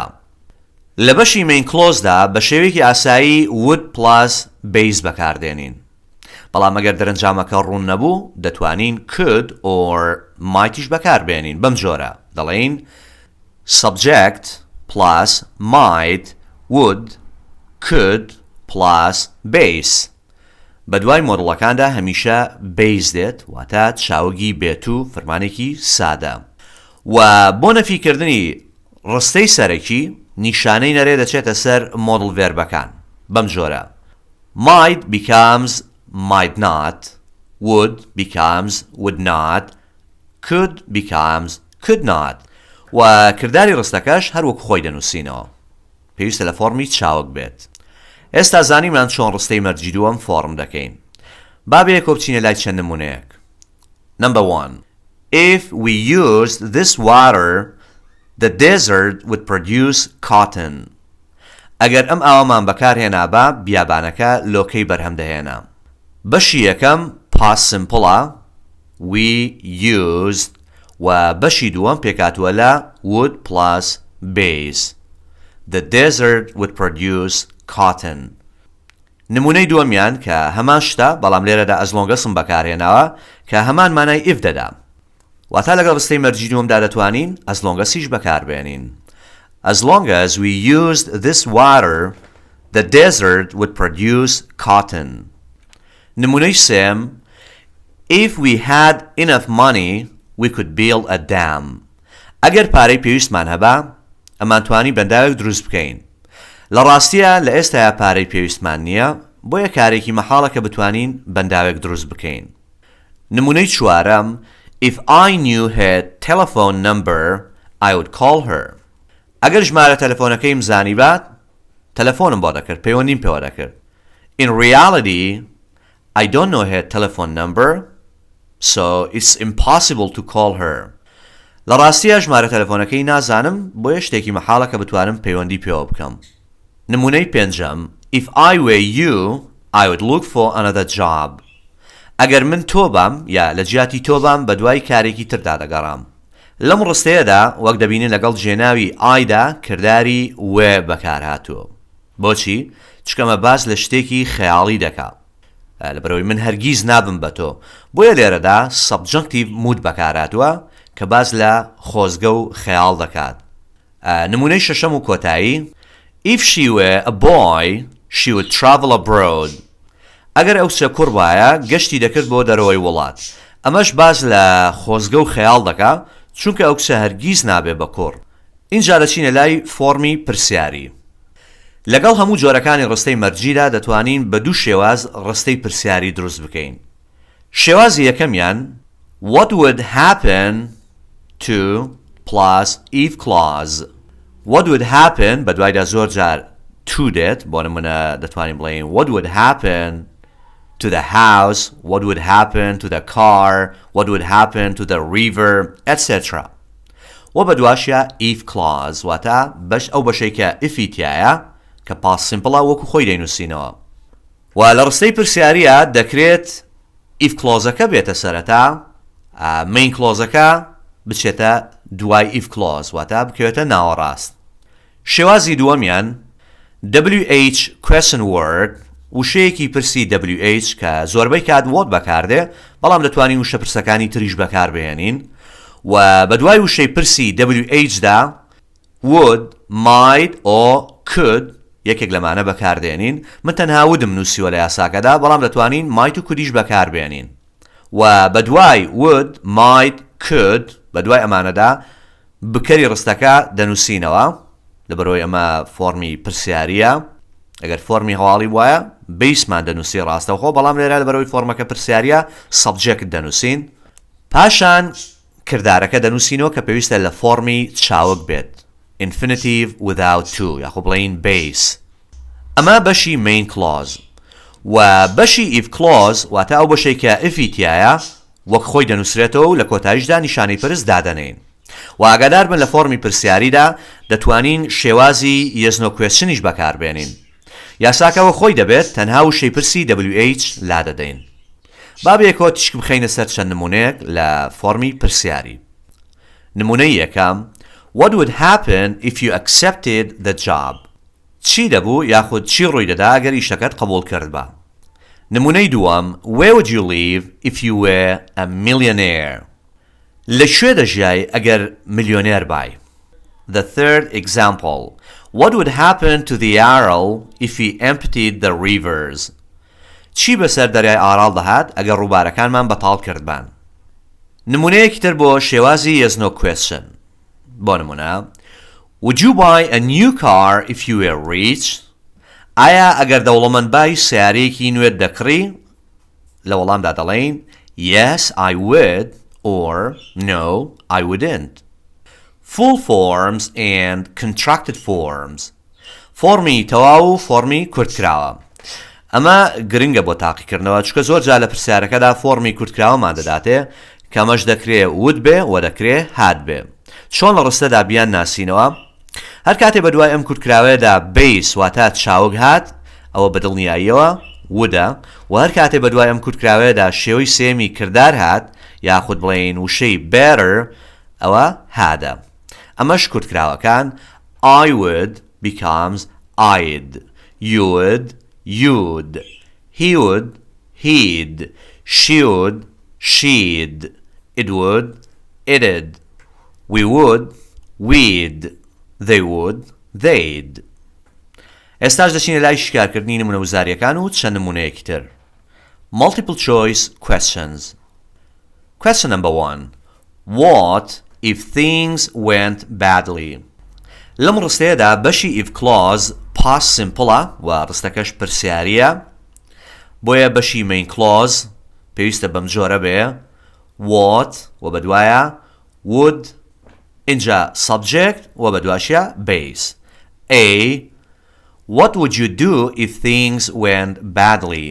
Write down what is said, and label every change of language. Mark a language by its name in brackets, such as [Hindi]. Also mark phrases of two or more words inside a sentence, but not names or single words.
[Central Kurdish] لە بەشی [English] main clause [Central Kurdish] دا بە شێوەیەکی ئاسایی [English] would plus base [Central Kurdish] بەکاردێنین. بەڵام ئەگەر دەرەنجامەکە ڕوون نەبوو دەتوانین [English] could or might [Central Kurdish] یش بەکاربێنین. بەم جۆرە دەڵێین [English] subject plus might would could plus base. [Central Kurdish] بە دوای مۆدڵەکاندا هەمیشە base دێت واتە چاوەگی بێت و فەرمانێکی سادە. و بۆ نەفیکردنی ڕستەی سەرەکی نیشانەی نەرێ دەچێتە سەر مۆدڵ ڤێربەکان بەم جۆرە [English] might becomes might not, would becomes would not, could becomes could not. [Central Kurdish] و کردداری ڕستەکەش هەروەک خۆی دەنووسینەوە. پێویستە لە فۆرمی چاوک بێت. ئێستا زانیمان چۆن ڕستەی مەرجی دووەم فۆرم دەکەین. با بەیەکەوە بچینە لای چەند نمونەیەک. [English] Number 1. If we used this water, the desert would produce cotton. [Central Kurdish] ئەگەر ئەم ئاوامان بەکارهێنا بە بیابانەکە لۆکەی بەرهەم دەهێنا. بەشی یەکەم [English] past simple [Central Kurdish] ە [English] we used [Central Kurdish] و بەشی دووەم پێکاتووە لە [English] would plus base. The desert would produce cotton. [Central Kurdish] نمونەی دووەمیان کە هەمان شتە بەڵام لێرەدا [English] as long as [Central Kurdish] بەکارهێناوە کە هەمان مانای if دەدا. واتە لەگەڵ ڕستەی مەرجی دووەمدا دەتوانین [English] as long as [Central Kurdish] هیچ بەکاربێنین. [English] As long as we used this water, the desert would produce cotton. [Central Kurdish] نمونەی سێم [English] if we had enough money, we could build a dam. [Central Kurdish] ئەگەر پارەی پێویستمان هەبا ئەمان توانی بەنداوێک دروست بکەین. لە ڕاستیە لە ئێستایا پارەی پێویستمان نییە بۆیە کارێکی مەحاڵە کە بتوانین بەنداوێک دروست بکەین. نمونەی چوارەم [English] if I knew her telephone number, I would call her. [Central Kurdish] ئەگەر ژمارە تەلەفۆنەکەیم زانی بات تەلەفۆنم بۆ دەکرد پەیوەندیم پێوە دەکرد. [English] In reality, I don't know her telephone number, so it's impossible to call her. [Central Kurdish] لە ڕاستیە ژمارە تەلەفۆنەکەی نازانم بۆیە شتێکی مەحاڵە کە بتوانم پەیوەندی پێوە بکەم. نمونەی پێنجەم [English] if I were you, I would look for another job. [Central Kurdish] ئەگەر من تۆ بام یا لە جیاتی تۆ بام بە دوای کارێکی تردا دەگەڕام. لەم ڕستەیەدا وەک دەبینین لەگەڵ جێناوی ئایدا کردداری وێ بەکارهاتووە. بۆچی؟ چکەمە باز لە شتێکی خەیاڵی دەکات. لەبەرەوەی من هەرگیز نابم بە تۆ بۆیە لێرەدا [English] subjunctive mood [Central Kurdish] بەکارهاتووە کە باز لە خۆزگە و خەیاڵ دەکات. نمونەی شەشەم و کۆتایی [English] if she were a boy, she would travel abroad. [Central Kurdish] ئەگەر ئەو چە کوڕ وایە گەشتی دەکرد بۆ دەرەوەی وڵات. ئەمەش باز لە خۆزگە و خەیاڵ دەکات چونکە ئەو کچە هەرگیز نابێ بە کوڕ. اینجا دەچینە لای فۆرمی پرسیاری. لەگەڵ هەموو جۆرەکانی ڕستەی مەرجیدا دەتوانین بە دوو شێواز ڕستەی پرسیاری دروست بکەین. شێوازی یەکەمیان [English] what would happen to plus if clause. What would happen [Central Kurdish] بە دوایدا زۆر جار [English] to [Central Kurdish] دێت بۆ نمونە دەتوانین بڵێین [English] what would happen to the house, what would happen to the car, what would happen to the river, etc. [Central Kurdish] و بە دواشە [English] if clause [Central Kurdish] واتە ئەو بەشەی کە ifی تایە کە [English] past simple [Central Kurdish] وەکو خۆی دەینووسینەوە. و لە ڕستەی پرسیاریە دەکرێت [English] if clause- [Central Kurdish] ەکە بێتە سەرەتا [English] main clause- [Central Kurdish] ئەکە بچێتە دوای [English] if clause [Central Kurdish] واتە بکەوێتە ناوەڕاست. شێوازی دووەمیان [English] WH question word [Central Kurdish] وشەیەکی پرسی WH کە زۆربەی کات what بەکاردێ بەڵام دەتوانین وشە پرسەکانی تریش بەکاربهێنین و بە دوای وشەی پرسی WH دا [English] would, might or could [Central Kurdish] یەکێک لەمانە بەکاردێنین. من تەنها wouldم نووسیوە لە یاساکەدا بەڵام دەتوانین might و couldیش بەکاربێنین و بە دوای [English] would, might, could [Central Kurdish] بە دوای ئەمانەدا بکەری ڕستەکە دەنووسینەوە لەبەرەوەی ئەمە فۆرمی پرسیاریە. ئەگەر فۆرمی هەواڵی وایە بیسمان دەنووسی ڕاستەوخۆ بەڵام لێرە لەبەرەوەی فۆرمەکە پرسیاریە subject دەنووسین. پاشان کردارەکە دەنووسینەوە کە پێویستە لە فۆرمی چاوک بێت [English] infinitive without to [Central Kurdish] یاخۆ بڵین base. ئەمە بەشی [English] main clause [Central Kurdish] و بەشی [English] if clause [Central Kurdish] واتە ئەو بەشەی کە ifی تایە وەک خۆی دەنووسرێتەوە و لە کۆتاییشدا نیشانەی پرس دادەنین و ئاگادار بن لە فۆرمی پرسیاریدا دەتوانین شێوازی [English] yes no question [Central Kurdish] یش بەکاربێنین. یاساکەوە خۆی دەبێت تەنها وشەی پرسی WH لا دەدەین. با بێکەوە تیشک بخەینە سەر چەند نمونەیەک لە فۆرمی پرسیاری. نمونەی یەکەم [English] What would happen if you accepted the job? [Central Kurdish] چی دەبوو یاخود چی ڕووی دەدا ئەگەر ئیشەکەت قبول کرد بە. نمونەی دووەم [English] Where would you live if you were a millionaire? [Central Kurdish] لەکوێ دەژیای ئەگەر ملیۆنێر بای. [English] The third example What would happen to the Aral if he emptied the rivers? [Central Kurdish] چی بەسەر دەریای ئاراڵ دەهات ئەگەر ڕووبارەکانمان بەتاڵ کردبان. نمونەیەکی تر بۆ شێوازی [English] yes no question. [Central Kurdish] بۆ نمونە [English] Would you buy a new car if you were rich? [Central Kurdish] ئایا ئەگەر دەوڵەمەند بای سیارەیەکی نوێت دەکڕی؟ لە وەڵامدا دەڵێین [English] Yes, I would or No, I wouldn't. Full forms and contracted forms. [Central Kurdish] فۆرمی تەواو و فۆرمی کورتکراوە. ئەمە گرنگە بۆ تاقیکردنەوە چونکە زۆر جا لە پرسیارەکەدا فۆرمی کورتکراوەمان دەداتێ کەمەش دەکرێ would بێ و دەکرێ had بێ. چۆن لە ڕستەدا بیان ناسینەوە؟ هەر کاتێ بە دوای ئەم کورتکراوەیەدا base واتە چاوک هات ئەوە بەدڵنیاییەوە وودە و هەر کاتێ بە دوای ئەم کورتکراوەیەدا شێوەی سێمی کردار هات یاخود بڵێن وشەی better ئەوە هادە. ئەمەش کورتکراوەکان [English] I would becomes I'd, you would, you'd, he would, he'd, she would, she'd, it would, it'd, we would, we'd, they would, they'd. [Central Kurdish] ئێستاش دەچینە لای شیکارکردنی نمونە وزاریەکان و چەند نمونەیەکی تر. [English] Multiple choice questions. Question number 1. What if things went badly? [Central Kurdish] لەم ڕستەیەدا بەشی [English] if clause past simple [Central Kurdish] و ڕستەکەش پرسیاریە بۆیە بەشی [English] main clause [Central Kurdish] پێویستە بەم جۆرە بێ what و بەدوایە would اینجا subject و بەدواشیە base. A. What would you do if things went badly?